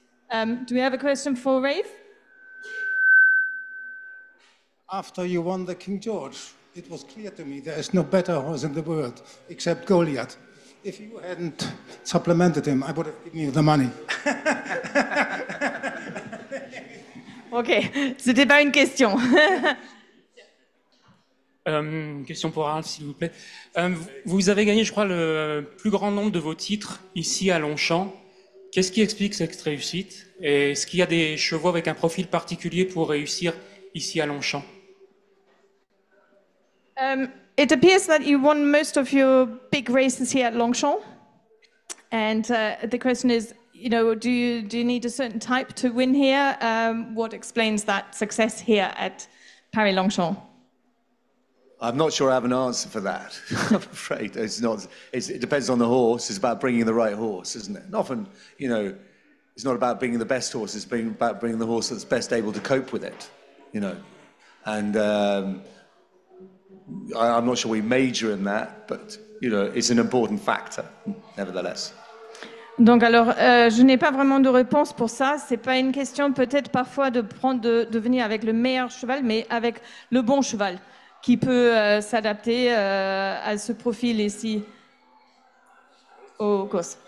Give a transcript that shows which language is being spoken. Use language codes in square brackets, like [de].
[en] Do we have a question for Rafe? After you won the King George, it was clear to me there is no better horse in the world except Goliath. If you hadn't supplemented him, I would have given you the money. [fr] Ok, c'était pas une question. Question pour Ralph, s'il vous plaît. Vous avez gagné, je crois, le plus grand nombre de vos titres ici à Longchamp. Qu'est-ce qui explique cette réussite? Et est-ce qu'il y a des chevaux avec un profil particulier pour réussir ici à Longchamp? [en] It appears that you won most of your big races here at Longchamp. And the question is, you know, do you need a certain type to win here? What explains that success here at Paris-Longchamp? I'm not sure I have an answer for that. I'm afraid it depends on the horse. It's about bringing the right horse, isn't it? And often, you know, it's not about bringing the best horse. It's about bringing the horse that's best able to cope with it, you know. And I'm not sure we major in that, but you know, it's an important factor, nevertheless. [fr] Donc alors, je n'ai pas vraiment de réponse pour ça. C'est pas une question peut-être parfois de venir avec le meilleur cheval, mais avec le bon cheval qui peut s'adapter à ce profil ici aux courses.